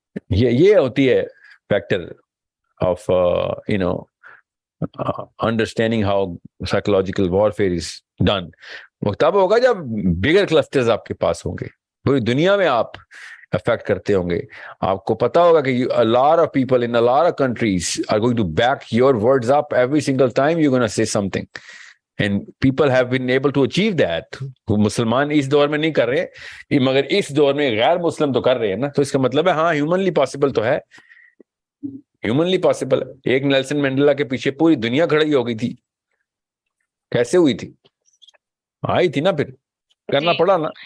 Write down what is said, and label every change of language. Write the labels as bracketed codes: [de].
[ur] یہ ہوتی ہے factor of understanding how psychological warfare is done. وہ تب ہوگا جب بگر کلسٹرز آپ کے پاس ہوں گے، پوری دنیا میں آپ افیکٹ کرتے ہوں گے. آپ کو پتا ہوگا کہ [en] a lot of people in a lot of countries are going to back your words up every single time you're going to say something, and people have been able to achieve that. [ur] مسلمان اس دور میں نہیں کر رہے مگر اس دور میں غیر مسلم تو کر رہے ہیں نا، تو اس کا مطلب ہے ہاں ہیومنلی پاسبل تو ہے، ہیومنلی پاسبل. ایک نیلسن مینڈیلا کے پیچھے پوری دنیا کھڑی ہو گئی تھی، کیسے ہوئی تھی؟ آئی تھی نا، پھر کرنا پڑا نا.